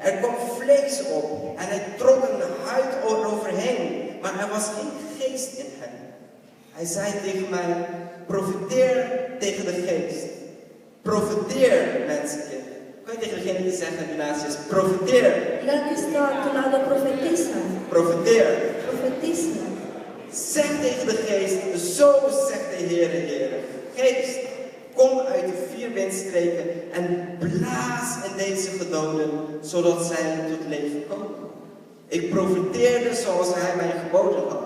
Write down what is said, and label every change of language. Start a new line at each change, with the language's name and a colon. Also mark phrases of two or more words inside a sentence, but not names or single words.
Dutch: Er kwam vlees op. En hij trok een huid overheen. Maar er was geen geest in hen. Hij zei tegen mij, profeteer tegen de geest. Profeteer, mensenkind. Kun je tegen degene die zeggen die naast je is, profeteer.
Spanish: Diga que está a tu lado, profetiza.
Dutch: Profeteer.
Spanish: Profetiza.
Dutch: Zeg tegen de geest, zo zegt de Heer. Geest, kom uit de vier windstreken en blaas in deze gedoden, zodat zij tot leven komen. Ik profeteerde zoals hij mij geboden had.